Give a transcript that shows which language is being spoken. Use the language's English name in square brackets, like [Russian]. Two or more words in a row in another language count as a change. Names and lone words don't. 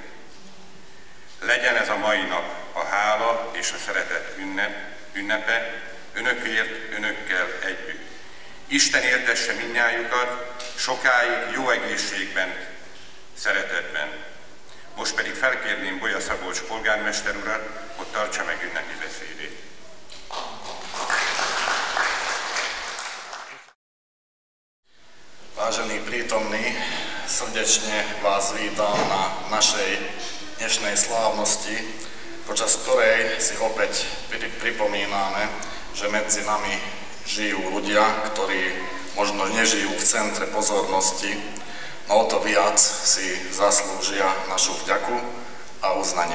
[Hungarian] Legyen ez a mai nap a hála és a szeretet ünnepe, önökért, önökkel együtt. Isten éltesse mindnyájukat, sokáig jó egészségben, szeretetben. Most pedig felkérném Bolya Szabolcs polgármester urat, hogy tartsa meg ünnepi beszédét. [Slovak] Vážení prítomní, srdečne vás vítam na našej dnešnej slávnosti, počas ktorej si opäť pripomíname, že medzi nami žijú ľudia, ktorí možno nežijú v centre pozornosti, no o to viac si zaslúžia našu vďaku a uznanie.